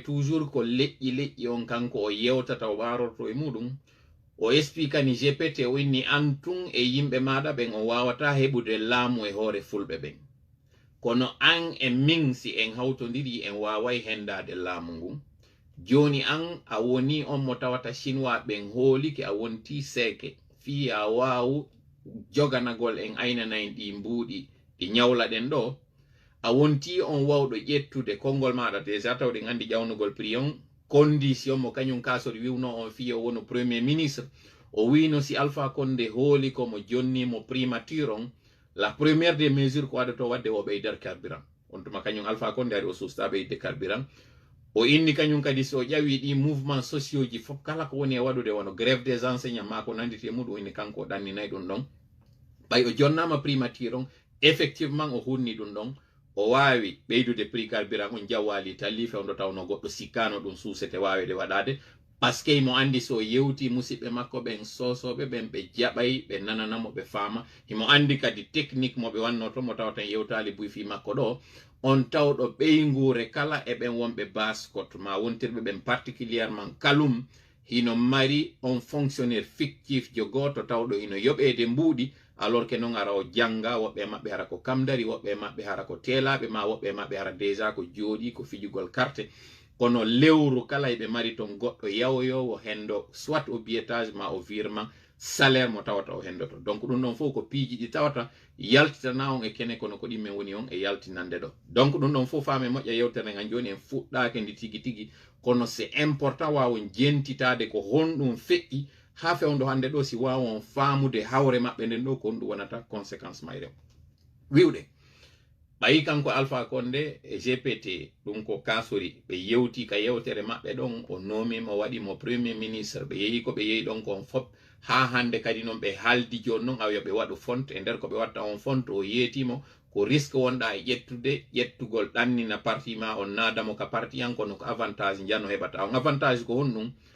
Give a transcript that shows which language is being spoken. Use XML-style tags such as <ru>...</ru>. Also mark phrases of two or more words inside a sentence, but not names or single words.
<ff>toujours ko leƴƴi on kanko o yewtata o warorto e muɗum o expliquani GPT o inni antun e yimɓe maɗa ɓen o wawata heɓude laamu e hoore fulɓe ɓen kono an e min si en hawtodiri en wawai hendade laamu ngun joni an a woni on mo tawata chinois ɓen hoolike a wonti seke fi a wawu joganagol en aynanayi ɗi mbuuɗi ɗi ñawla ɗen ɗo a wonti on wawɗo ƴettude konngol maɗa déjà taw ɗen andi ƴawnugol prix on condition mo kañum kasori wiwno on fiyo wono</ff> <fr>premier ministre</fr> <ff>o wino si Alpha Condé hooli komo jonnimo primature on</ff> <fr>la première des mesures</fr> <ff>ko waɗato wadde o ɓeyder carburant on tuma kañum Alpha Condé ari o susta ɓeyde carburant o inni kañum kadi so ƴawi ɗi</ff> <fr>mouvement sociaux</fr> <ff>ji fof kala ko woni e waɗude wono</ff> <fr>grève des enseignants</fr> <ff>ma ko nandite muɗum o inni kanko o ɗanninayi ɗum ɗon ɓay o jonnama primature on effectivement o hunni ɗum ɗon o wawi ɓeydude prix carburant on jawwali talli fewndo tawno goɗɗo sikkano ɗum suusete wawede waɗade</ff> <fr>par ce que</fr> <ff>mo andi so yewti musidɓe makko ɓen sosoɓe ɓen ɓe jaɓay ɓe nananamo ɓe faama himo andi kadi technique moɓe wannoto mo tawatan yewtali buy fi makko ɗo on tawɗo ɓeygure kala e ɓen wonɓe baskot ma wontirɓe ɓen particulièrement kalum hino mari on</ff> <fr>fonctionnaire fictif</fr> <ff>jogoto tawɗo hino yoɓede mbuuɗi</ff> <fr>alors que</fr> <ff>non ara o janga woɓɓe maɓɓe hara ko kamdari woɓɓe maɓɓe hara ko telaɓe ma woɓɓe maɓɓe hara déjà ko jooɗi ko fijugol carte kono lewru kala eɓe mari ton goɗɗo yawoyowo hendo</ff> <fr>soit au billetage</fr> <ff>ma</ff> <fr>au virement salaire</fr> <ff>mo tawata o hendoto donc ɗum ɗon fof ko piiji ɗi tawata yaltitana on e kene kono ko ɗimme woni on e yaltinande ɗo donc ɗum ɗon fof faame moƴƴa yewtere ngan joni en fuɗɗake ndi tigi tigi kono</ff> <fr>c'est important</fr> <ff>wawon jentitade ko honɗum feƴƴi ha fewndo hande ɗo si wawon faamude hawre maɓɓe nden ɗo ko ɗum wonata conséquence mayre wiwɗe ɓayi kanko Alpha Condé e GPT ɗum ko kasori ɓe yewti ka yewtere maɓɓe ɗon o nomima waɗimo</ff> <fr>premier ministre</fr> <ff>ɓe yeehi ko ɓe yeehi ɗon kon fop ha hande kadi noon ɓe haaldi joni noon awiya ɓe waɗu font e nder ko ɓe watta on font o yeetimo ko risque wonɗa e ƴettugol ɗannina parti ma on naadamo ka parti yan kono ko avantage jano heɓata on avantage ko honɗum</ff>